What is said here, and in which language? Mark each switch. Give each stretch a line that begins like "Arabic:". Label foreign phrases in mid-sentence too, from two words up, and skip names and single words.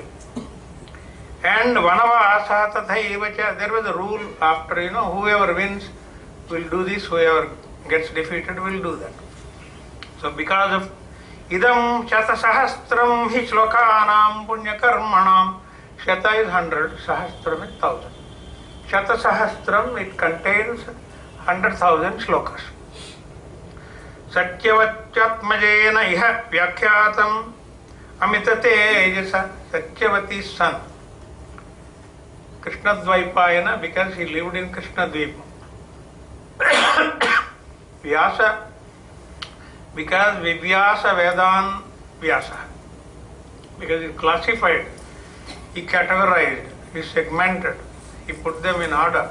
English: And
Sanskrit: वनवास तथैवच,
English: there was a rule after, whoever wins will do this, whoever gets defeated will do that. So because of
Sanskrit: इदं शत सहस्रं हि श्लोकानां पुण्य कर्मणाम्.
English: Shata is 100, Sahastram is 1000.
Sanskrit: शत सहस्रं,
English: it contains 100,000 shlokas.
Sanskrit: सत्यवचात्मजेन इह व्याख्यातम् अमितते एजसा.
English: Satyavati's son. Krishna Dvaipayana, because he lived in Krishna Dvipa. Vyasa, because
Sanskrit: विव्यास वेदान् व्यास.
English: Because he classified, he categorized, he segmented, he put them in order.